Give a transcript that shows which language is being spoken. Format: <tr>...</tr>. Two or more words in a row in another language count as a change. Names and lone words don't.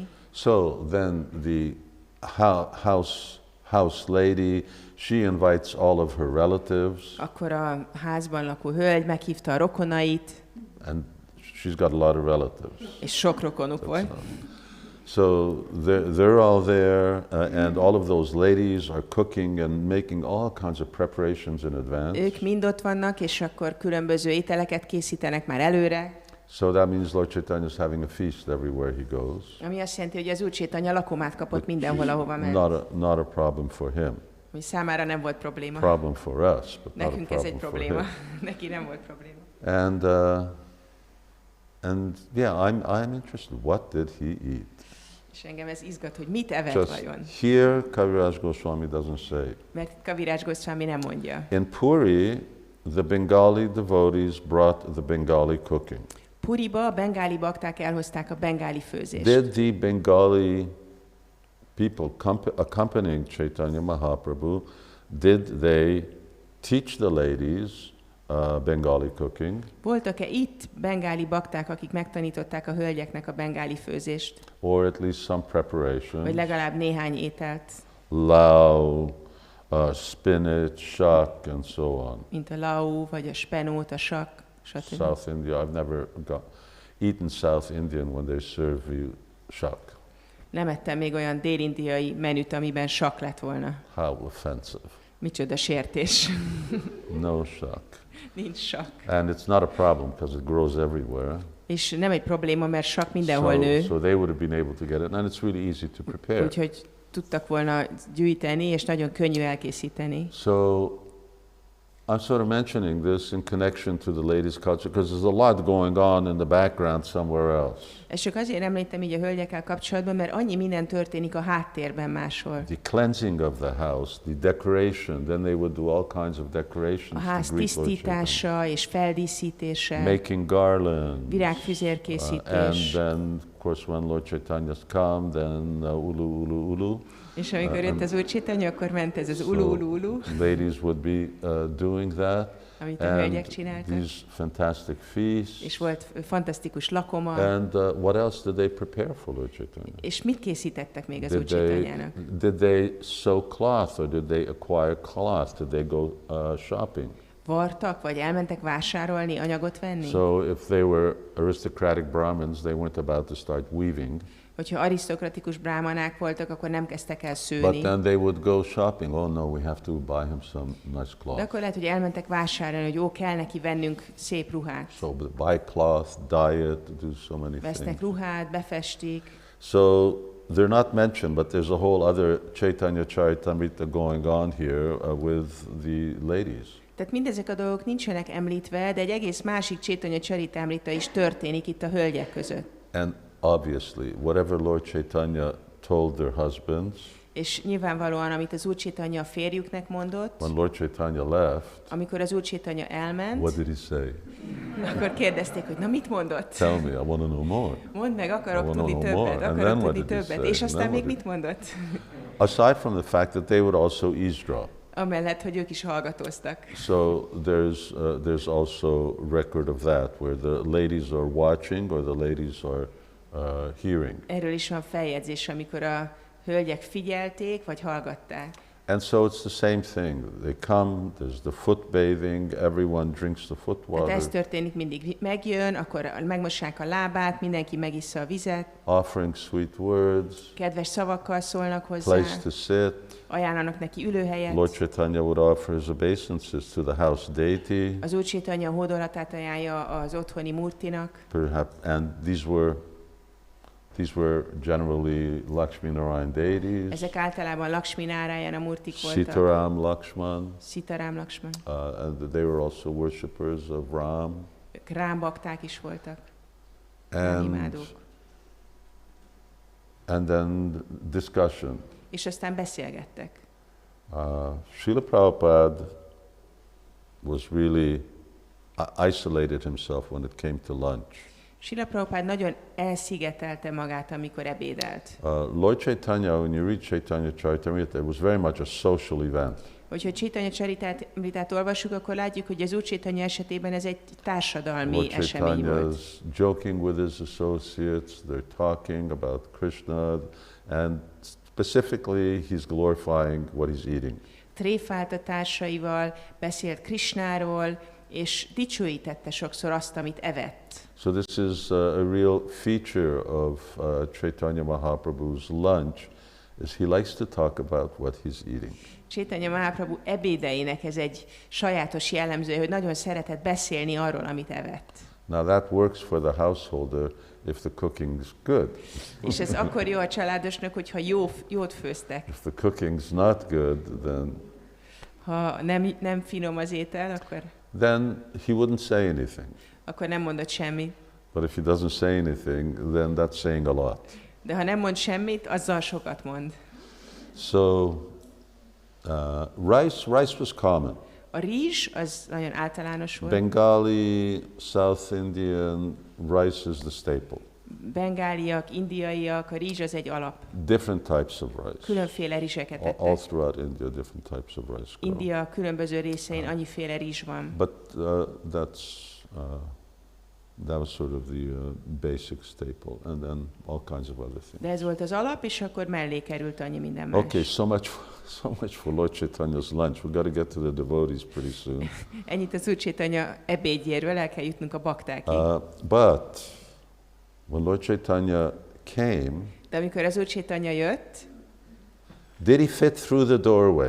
<en>So then the house lady, she invites all of her relatives.</en> <hu>Akkor a házban lakó hölgy meghívta a rokonait.</hu> <en>And she's got a lot of relatives.</en> <hu>És sok rokonuk volt.</hu> <en>So they're all there, and all of those ladies are cooking and making all kinds of preparations in advance.</en> <hu>Ők mind ott vannak, és akkor különböző ételeket készítenek már előre.</hu> <en>So that means Lord Chaitanya is having a feast everywhere he goes.</en> <hu>Ami azt jelenti, hogy az Úr Chaitanya lakomát kapott mindenhol, ahova ment.</hu> <en>Not a problem for him.</en> <hu>Ami számára nem volt probléma.</hu> <en>Problem for us, but</en> <hu>nekünk</hu> <en>not a</en> <hu>ez egy</hu> <en>problem</en> <hu>probléma.</hu> <en>for him.</en> <hu>Neki nem volt probléma.</hu> <en>And yeah, I'm interested. What did he eat?</en> <hu>És engem ez izgat, hogy mit evett</hu> <en>Just</en> <hu>vajon.</hu> <en>here, Kaviraj Goswami doesn't say.</en> <hu>Mert Kaviraj Goswami nem mondja.</hu> <en>In Puri, the Bengali devotees brought the Bengali cooking.</en> <hu>Puriba a bengáli bakták elhozták a bengáli főzést.</hu> <en>Did the Bengali people accompanying Chaitanya Mahaprabhu, did they teach the ladies Bengali cooking?</en> <hu>Voltak-e itt bengáli bakták, akik megtanították a hölgyeknek a bengáli főzést?</hu> <en>Or at least some preparation?</en> <hu>Vagy legalább néhány ételt?</hu> <en>Lau, spinach, shak, and so on.</en> <hu>Mint a lau, vagy a spenót, a sak, stb.</hu> <en>South India, I've never eaten South Indian when they serve you shak.</en> <hu>Nem ettem még olyan dél-indiai menüt, amiben sak lett volna.</hu> <en>How offensive.</en> <hu>Micsoda sértés.</hu> <en>No shak.</en> <hu>Nincs sak.</hu> <en>And it's not a problem because it grows everywhere.</en> <hu>És nem egy probléma, mert sak mindenhol nő.</hu> <en>So they would have been able to get it, and it's really easy to prepare.</en> <hu>Úgyhogy tudtak volna gyűjteni, és nagyon könnyű elkészíteni.</hu> <en>So I'm sort of mentioning this in connection to the ladies' culture because there's a lot going on in the background somewhere else.</en> <hu>És csak azért említem így a hölgyekkel kapcsolatban, mert annyi minden történik a háttérben máshol.</hu> <en>The cleansing of the house, the decoration, then they would do all kinds of</en> <hu>A</hu> <en>decorations.</en> <hu>ház tisztítása és feldíszítése,</hu> <en>making garlands.</en> <hu>virágfüzérkészítés.</hu> <en>And then, of course, when Lord Chaitanya's come, then ulu, ulu, ulu.</en> <hu>És amikor jött az Úr Chaitanya, akkor ment ez az ulu, ulu, ulu.</hu> <en>Ladies would be doing that.</en> <hu>Amit a hölgyek csináltak.</hu> <en>These fantastic feasts.</en> <hu>És volt fantasztikus lakoma.</hu> <en>And what else did they prepare for Lord Chaitanya?</en> <hu>És mit készítettek még az Úr Chaitanyának?</hu> <en>Did they sew cloth or did they acquire cloth? Did they go shopping?</en> <hu>Vartak, vagy elmentek vásárolni, anyagot venni?</hu> <en>So if they were aristocratic Brahmins, they weren't about to start weaving.</en> <hu>Hogyha arisztokratikus bráhmanák voltak, akkor nem kezdtek el</hu> <en>But</en> <hu>szőni.</hu> <en>then they would go shopping. Oh no, we have to buy him some nice</en> <hu>De</hu> <en>cloth.</en> <hu>akkor lehet, hogy elmentek vásárolni, hogy ó, kell neki vennünk szép ruhát.</hu> <en>So buy cloth, dye it, do so many</en> <hu>Vesznek</hu> <en>things.</en> <hu>ruhát, befestik.</hu> <en>So they're not mentioned, but there's a whole other Chaitanya Charitamrita going on here with the ladies.</en> <hu>Tehát mindezek a dolgok nincsenek említve, de egy egész másik Chaitanya Charitamrita is történik itt a hölgyek között.</hu> <en>And obviously, whatever Lord Chaitanya told their husbands,</en> <hu>És nyilvánvalóan, amit az Úr Chaitanya a férjüknek mondott,</hu> <en>when Lord Chaitanya left,</en> <hu>amikor az Úr Chaitanya elment,</hu> <en>what did he say?</en> <hu>akkor kérdezték, hogy na mit mondott?</hu> <en>Tell me, I want to know more.</en> <hu>Mondd meg, akarok</hu> <en>I wanna</en> <hu>tudni</hu> <en>know more.</en> <hu>többet,</hu> <en>And</en> <hu>akarok</hu> <en>then what</en> <hu>tudni</hu> <en>did he</en> <hu>többet.</hu> <en>say?</en> <hu>És aztán</hu> <en>And then</en> <hu>még</hu> <en>what</en> <hu>mit mondott?</hu> <en>Aside from the fact that they would also eavesdrop.</en> <hu>Amellett, hogy ők is hallgatóztak.</hu> <en>So there's also record of that, where the ladies are watching or the ladies are hearing.</en> <hu>Erről is van feljegyzés, amikor a hölgyek figyelték, vagy hallgatták.</hu> <en>And so it's the same thing. They come, there's the foot bathing, everyone drinks the foot</en> <hu>Hát ez</hu> <en>water,</en> <hu>történik, mindig megjön, akkor megmossák a lábát, mindenki megissza a vizet,</hu> <en>offering sweet words,</en> <hu>kedves szavakkal szólnak hozzá,</hu> <en>place to sit.</en> <hu>ajánlanak neki ülőhelyet.</hu> <en>Lord Chaitanya would offer his obeisances to the house deity,</en> <hu>Az Úr Chaitanya hódolatát ajánlja az otthoni murtinak,</hu> <en>perhaps, and these were generally Lakshmi Narayan deities,</en> <hu>ezek általában Lakshmi Nárayana murtik voltak,</hu> <en>Sitaram Lakshman,</en> <hu>Sitaram Lakshman,</hu> <en>and they were also worshippers of Ram.</en> <hu>ők rámbakták is voltak.</hu> <en>And then discussion.</en> <hu>És aztán beszélgettek.</hu> <en>Srila Prabhupada was really isolated himself when it came to lunch.</en> <hu>Srila Prabhupada nagyon elszigetelte magát, amikor ebédelt.</hu> <en>Lord Caitanya, when you read Caitanya Charitamrita, it was very much a social event.</en> <hu>Hogyha Caitanya Charitamritát olvassuk, akkor látjuk, hogy az Úr Caitanya esetében ez egy társadalmi esemény volt.</hu> <en>Lord Caitanya is joking with his associates, they're talking about Krishna, and specifically he's glorifying what he's eating.</en> <hu>Tréfált a társaival, beszélt Krishnáról, és dicsőítette sokszor azt, amit evett.</hu> <en>So this is a real feature of Caitanya Mahaprabhu's lunch, is he likes to talk about what he's eating.</en> <hu>Caitanya Mahaprabhu ebédeinek ez egy sajátos jellemzője, hogy nagyon szeretett beszélni arról, amit evett.</hu> <en>Now that works for the householder if the cooking is good.</en> <hu>És ez akkor jó a családosnak, hogyha jót főztek.</hu> <en>If the cooking's not good, then</en> <hu>ha nem finom az étel, akkor</hu> <en>then he wouldn't say anything.</en> <hu>Akkor nem mondott semmit.</hu> <en>But if he doesn't say anything, then that's saying a lot.</en> <hu>De ha nem mond semmit, azzal sokat mond.</hu> <en>So rice was common.</en> <hu>A rizs az nagyon általános volt.</hu> <en>Bengali, South Indian, rice is the staple.</en> <hu>Bengáliak, indiaiak, a rizs az egy alap.</hu> <en>Different types of rice.</en> <hu>Különféle rizseket ettek.</hu> <en>All throughout India, different types of rice.</en> <hu>India különböző részein annyiféle rizs van.</hu> <en>But that was sort of the basic staple, and then all kinds of other things.</en> <hu>De ez volt az alap, és akkor mellé került annyi minden más.</hu> <en>Okay, so much for Lord Chaitanya's lunch. We've got to get to the devotees pretty soon.</en> <hu>Ennyit az Úr Caitanya ebédjéről, el kell jutnunk a baktákig.</hu> <en>But when Lord Caitanya came,</en> <hu>de amikor az Úr Caitanya jött,</hu> <en>did he fit through the doorway?</en>